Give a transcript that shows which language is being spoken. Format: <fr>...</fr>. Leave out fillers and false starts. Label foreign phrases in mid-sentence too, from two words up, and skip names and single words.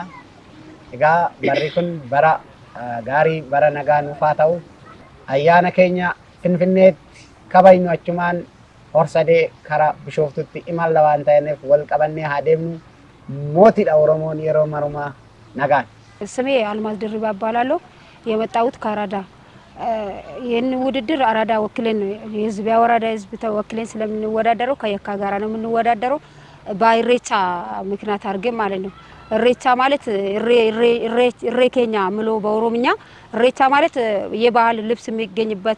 <om>Egaa barri kun bara gaarii bara nagaa nuuf haa ta'u ayyaana keenya Finfinneetti kabajnu achumaan horsadee karaa Bishooftutti imalla waan ta'eef wal qabannee haa deemnu mootiidha Oromoon yeroo marumaa nagaan።</om> <am>ስሜ አልማዝ ድርባ እባላለሁ። የመጣሁት ከአራዳ ይህን ውድድር አራዳ ወክለን የህዝብ ያወራዳ ህዝብ ተወክለን ስለምንወዳደረው ከየካ ጋራ ነው የምንወዳደረው በኢሬቻ ምክንያት አድርገን ማለት ነው። ኢሬቻ ማለት ኢሬኬኛ ምሎ በኦሮምኛ ኢሬቻ ማለት የባህል ልብስ የሚገኝበት</am>